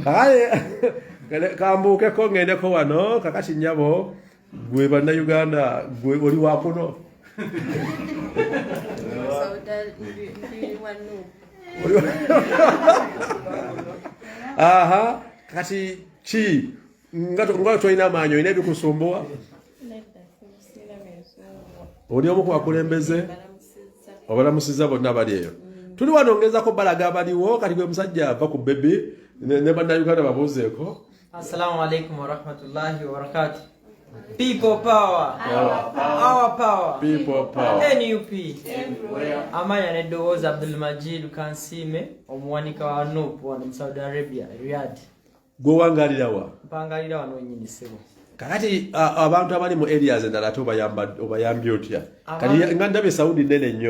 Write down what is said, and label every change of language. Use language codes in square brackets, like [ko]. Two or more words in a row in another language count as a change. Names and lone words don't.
[lg] Kambuukeko ngendeko wano kakati nnyabo gwe bannayuganda gwe oli wakuno aha kati ki nga tolina amaanyi olina ebikusumbuwa? Oli omu ku bakulembeze obalamusizza bonna bali eyo. Tuli wano ngezako balaga abaliwo kati gwe musajja ava ku bebi ne bannayuganda babuuzeeko. [ar] السلام عليكم ورحمة الله وبركاته. [en] People power. Our power. People power. NUP. [lg] Amaya neddowooza Abdul Majid Kansime omuwanika wa NUP wano mu Saudi Arabia Riyadh. Gwe wangalira wa? Mpangalira wano nyinyi sebo. Kakati abantu abali mu areas endala ate obayambi otya? Kati nga ndabe Saudi nene nnyo.